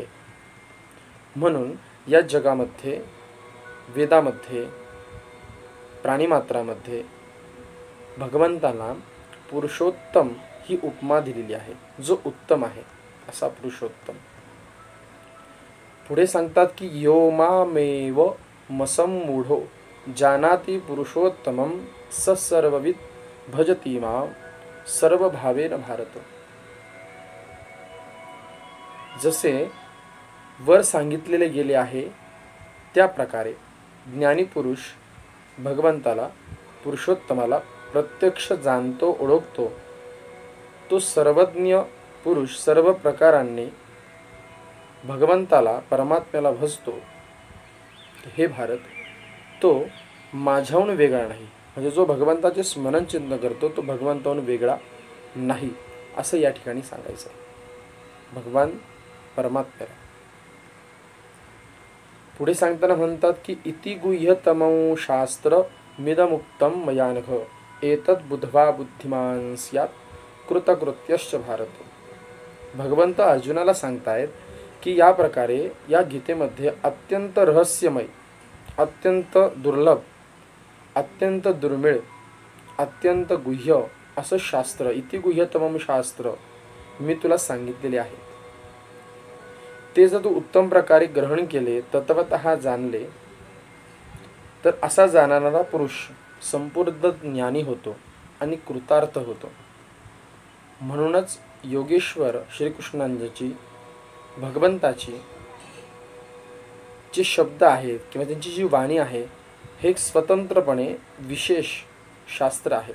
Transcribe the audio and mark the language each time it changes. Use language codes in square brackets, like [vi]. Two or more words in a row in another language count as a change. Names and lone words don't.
[mr] म्हणून या जगामध्ये, वेदामध्ये, प्राणीमात्रामध्ये भगवंताला पुरुषोत्तम ही उपमा दिलेली आहे, जो उत्तम आहे असा पुरुषोत्तम. पुढे सांगतात की [sa] यो मामेव मसम्मूढो जानाति पुरुषोत्तमं स सर्वविद भजति मां सर्वभावेन भारत. [mr] जसे वर सांगितलेले गेले आहे त्या प्रकारे ज्ञानी पुरुष भगवंताला, पुरुषोत्तमाला प्रत्यक्ष जाणतो, ओळखतो. तो सर्वज्ञ पुरुष सर्व प्रकारांनी भगवंताला, परमात्म्याला भजतो. हे भारत, तो माझ्याहून वेगळा नाही. म्हणजे जो भगवंताचे स्मरण चिंतन करतो तो भगवंताहून वेगळा नाही असं या ठिकाणी सांगायचं. भगवान परमात्म्याला पुढे सांगताना म्हणतात की [sa] इति गुह्यतमं शास्त्र मिदमुक्तं मया नघ एतद् बुद्ध्वा बुद्धिमान् स्यात् कृतकृत्यश्च भारत. [mr] भगवंत अर्जुनाला सांगतायत की या प्रकारे या गीतेमध्ये अत्यंत रहस्यमय, अत्यंत दुर्लभ, अत्यंत दुर्मिळ, अत्यंत गुह्य असं शास्त्र, [sa] इति गुह्यतमं शास्त्र [mr] मी तुला सांगितलेले आहे. ते जर तू उत्तम प्रकारे ग्रहण केले, तत्वतः जाणले, तर असा जाणणारा पुरुष संपूर्ण ज्ञानी होतो आणि कृतार्थ होतो. म्हणूनच योगेश्वर श्रीकृष्णांची, भगवंताची जे शब्द आहेत किंवा त्यांची जी वाणी आहे, हे एक स्वतंत्रपणे विशेष शास्त्र आहे.